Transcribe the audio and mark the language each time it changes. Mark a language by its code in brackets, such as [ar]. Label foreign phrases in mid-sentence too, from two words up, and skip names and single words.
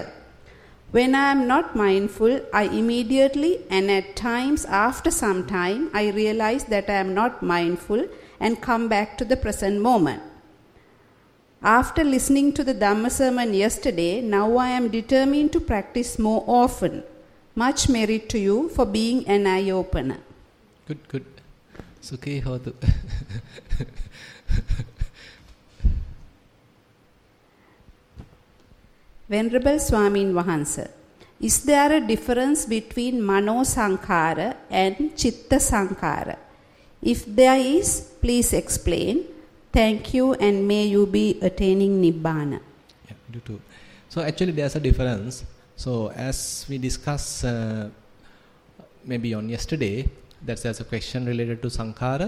[en] When I am not mindful, I immediately and at times after some time, I realize that I am not mindful and come back to the present moment. After listening to the Dhamma sermon yesterday, now I am determined to practice more often. Much merit to you for being an eye-opener. Good. [pi] Sukhi hotu. [en] Venerable [si] Swamin Wahansa, [en] is there a difference between [pi] Mano Sankhara [en] and [pi] Chitta Sankhara? [en] If there is, please explain. Thank you, and may you be attaining Nibbana. Yeah, do too. So actually there's a difference. So as we discussed maybe on yesterday, there's a question related to Sankhara.